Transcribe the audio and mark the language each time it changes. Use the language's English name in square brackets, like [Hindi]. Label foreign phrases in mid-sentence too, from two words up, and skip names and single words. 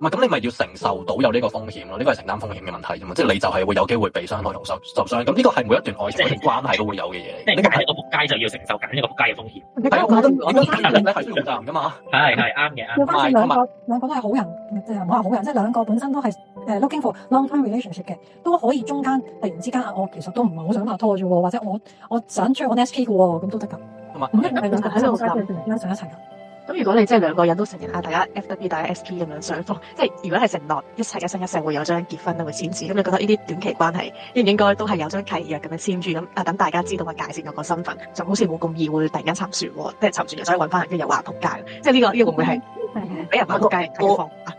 [Cantonese] 唔係咁，你咪要承受到有呢個風險咯。呢個係承擔風險嘅問題啫嘛。即係你就係會有機會被傷害同受傷。咁呢個係每一段愛情嘅關係都會有嘅嘢。即係揀一個仆街就要承受揀一個仆街嘅風險。係我覺得你係需要負責任㗎嘛。係啱嘅。要翻轉兩個都係好人，即係唔好話好人，即係兩個本身都係 [English] looking for long-term relationship [Cantonese] 嘅，都可以中間突然之間我其實都唔係好想拍拖啫喎，或者我想追我 SP 嘅喎，咁都得㗎。唔一定係兩個喺度拉上一齊㗎。咁如果你即係兩個人都承認大家 FW 大家 SP 咁樣雙方，即係如果係承諾一齊一生一世會有張結婚會簽字，咁你覺得呢啲短期關係應唔應該都係有張契約咁樣簽住咁等大家知道個界線有個身份，就好似冇咁易會突然間沉船喎，即係沉船又想揾翻人，跟住又話仆街，即係呢個會唔會係俾人話仆街嘅解決方法？